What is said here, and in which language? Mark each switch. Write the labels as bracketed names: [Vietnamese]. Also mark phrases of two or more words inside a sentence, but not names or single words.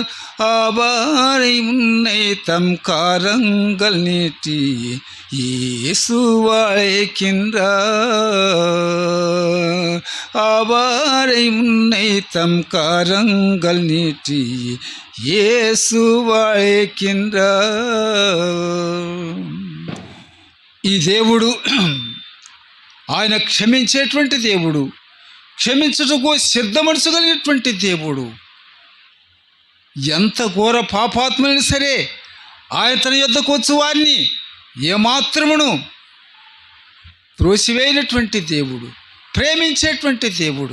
[Tamil] அவரை முன்னை தம் கரங்கள் நீட்டி இயேசு அழைக்கின்றார். அவரை முன்னை தம் கரங்கள் நீட்டி இயேசு அழைக்கின்றார். [Telugu] ఈ దేవుడు ఆయన క్షమించేటువంటి దేవుడు, క్షమించుటకు సిద్ధ మనసు కలిగినటువంటి దేవుడు. ఎంత ఘోర పాపాత్ములైనా సరే ఆయన తన యొద్దకు వచ్చు వారిని ఏమాత్రమును త్రోసివేయనటువంటి దేవుడు, ప్రేమించేటువంటి దేవుడు.